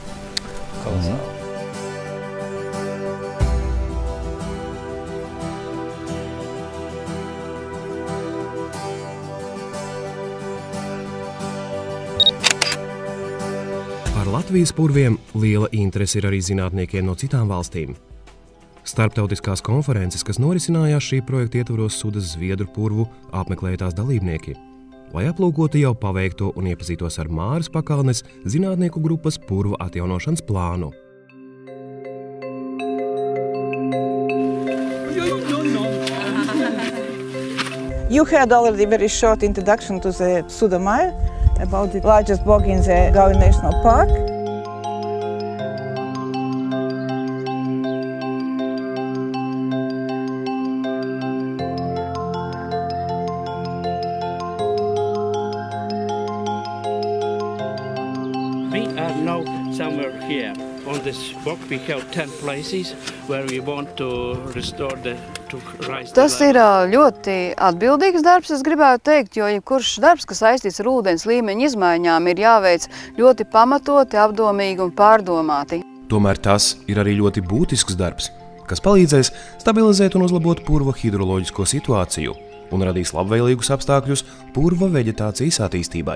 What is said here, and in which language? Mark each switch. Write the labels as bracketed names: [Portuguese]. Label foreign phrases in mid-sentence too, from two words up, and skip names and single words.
[Latvian] Par Latvijas purviem liela interese ir arī zinātniekiem no citām valstīm. Starptautiskās konferences, kas norisinājās šī projekta ietvaros Sudas Zviedru purvu, apmeklēja tās dalībnieki, lai aplūkotu jau paveikto un iepazītos ar Māras pakalnes zinātnieku grupas purva atjaunošanas plānu. [English] You had already very short introduction to the Suda Mare about the largest bog in the Gaui National Park. We are now somewhere here. On this bog we have 10 places where we want to restore the [Latvian] Tas ir ļoti atbildīgs darbs, es gribētu teikt, jo jebkurš darbs, kas saistīts ar ūdens līmeņa izmaiņām, ir jāveic ļoti pamatoti, apdomīgi un pārdomāti. Tomēr tas ir arī ļoti būtisks darbs, kas palīdzēs stabilizēt un uzlabot purva hidroloģisko situāciju un radīs labvēlīgus apstākļus purva veģetācijas attīstībai.